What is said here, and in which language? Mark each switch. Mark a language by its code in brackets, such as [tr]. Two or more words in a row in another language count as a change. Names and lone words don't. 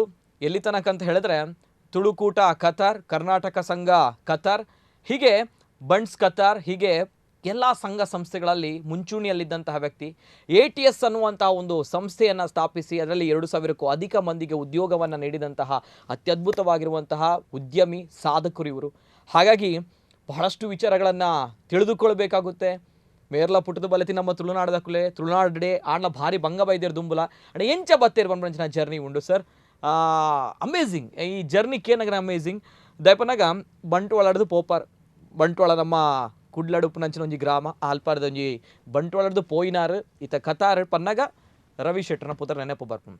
[kn] ಎಲ್ಲಿ ತನಕ ಅಂತ ಹೇಳಿದ್ರೆ ತುಳುಕೂಟ ಕತಾರ್, ಕರ್ನಾಟಕ ಸಂಘ ಕತಾರ್, ಹೀಗೆ ಬಂಡ್ಸ್ ಕತಾರ್, ಹೀಗೆ ಎಲ್ಲ ಸಂಘ ಸಂಸ್ಥೆಗಳಲ್ಲಿ ಮುಂಚೂಣಿಯಲ್ಲಿದ್ದಂತಹ ವ್ಯಕ್ತಿ. ATS ಅನ್ನುವಂತಹ ಒಂದು ಸಂಸ್ಥೆಯನ್ನು ಸ್ಥಾಪಿಸಿ ಅದರಲ್ಲಿ 2,000ಕ್ಕೂ ಅಧಿಕ ಮಂದಿಗೆ ಉದ್ಯೋಗವನ್ನು ನೀಡಿದಂತಹ ಅತ್ಯದ್ಭುತವಾಗಿರುವಂತಹ ಉದ್ಯಮಿ ಸಾಧಕರು ಇವರು. ಹಾಗಾಗಿ ಬಹಳಷ್ಟು ವಿಚಾರಗಳನ್ನು ತಿಳಿದುಕೊಳ್ಬೇಕಾಗುತ್ತೆ. [tcy] ಮೇರ್ಲ ಪುಟ್ಟದ ಬಲತಿ ನಮ್ಮ ತುಳುನಾಡದಕ್ಕಲೇ ತುಳುನಾಡಡೆ ಆಡ್ಲ ಭಾರಿ ಬಂಗ ಬೈದೇರು ದುಂಬುಲ ಅಡ ಎಂಚ ಬತ್ತೇರು ಬಂದ್ರಂಚಿನ ಜರ್ನಿ ಉಂಡು ಸರ್. ಅಮೇಝಿಂಗ್ ಈ ಜರ್ನಿ ಕೇನಗರ ಅಮೇಝಿಂಗ್ ದಯಪನಾಗ ಬಂಟ್ವಾಳಡ್ದು ಪೋಪಾರ್ ಬಂಟ್ವಾಳ ನಮ್ಮ ಕುಡ್ಲಡುಪ್ಪುನಂಚಿನ ಒಂಜಿ ಗ್ರಾಮ ಆಲ್ಪಾರ್ದ ಒಂಜಿ ಬಂಟ್ವಾಳಡ್ದು ಪೋಯಿನಾರು ಈತ ಕತಾರ್ ಪನ್ನಾಗ ರವಿ ಶೆಟ್ಟರ್ನ ಪುತ್ರ ನೆನಪು ಬರ್ಪುಂಡು.